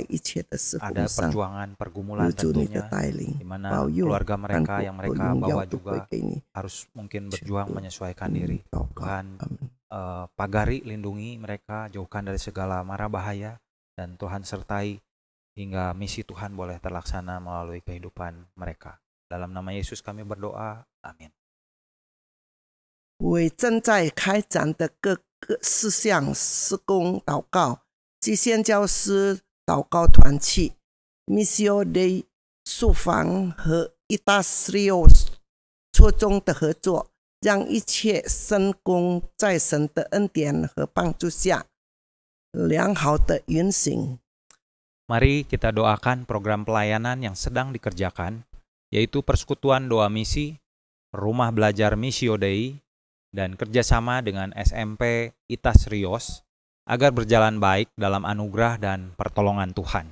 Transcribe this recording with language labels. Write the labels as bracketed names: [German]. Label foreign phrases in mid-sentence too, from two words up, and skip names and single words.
[Indonesian] Ada perjuangan, pergumulan tentunya, di mana keluarga mereka yang mereka bawa juga harus mungkin berjuang menyesuaikan diri. Tuhan, pagari, lindungi mereka, jauhkan dari segala mara bahaya, dan Tuhan sertai hingga misi Tuhan boleh terlaksana melalui kehidupan mereka. Dalam nama Yesus kami berdoa. Amin. [Chinese] 为正在开展的各个事项施工祷告，及宣教师祷告团契 Missio Dei 宿房和 Itas Rios 初中的合作，让一切圣工在神的恩典和帮助下良好的运行。 [Indonesian] Mari kita doakan program pelayanan yang sedang dikerjakan, yaitu persekutuan doa misi, rumah belajar Missio Dei, dan kerjasama dengan SMP Itas Rios, agar berjalan baik dalam anugerah dan pertolongan Tuhan.